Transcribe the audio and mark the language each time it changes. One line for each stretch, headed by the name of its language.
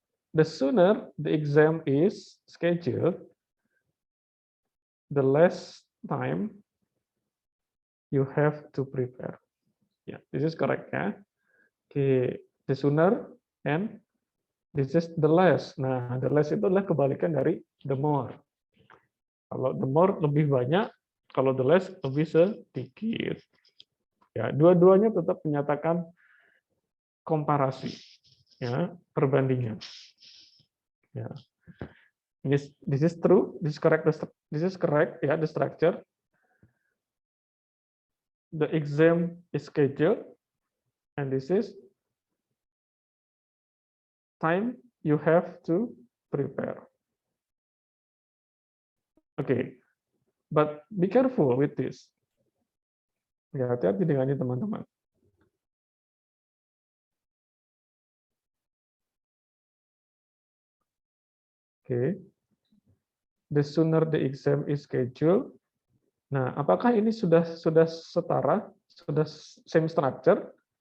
English: The sooner the exam is scheduled, the less time you have to prepare. Yeah, this is correct ya. Okay, the sooner and this is the less.
Indonesian: Nah, the less itu adalah kebalikan dari the more. Kalau the more lebih banyak, kalau the less lebih sedikit. Ya, dua-duanya tetap menyatakan komparasi, ya, perbandingan. Ya.
English: This is true, this is correct, ya, the structure. The exam is scheduled, and this is time you have to prepare. Okay, but be careful with this.
Indonesian: Ya, hati-hati dengan ini teman-teman.
English: Okay, the sooner the exam is scheduled.
Indonesian: Nah, apakah ini sudah setara, sudah same structure?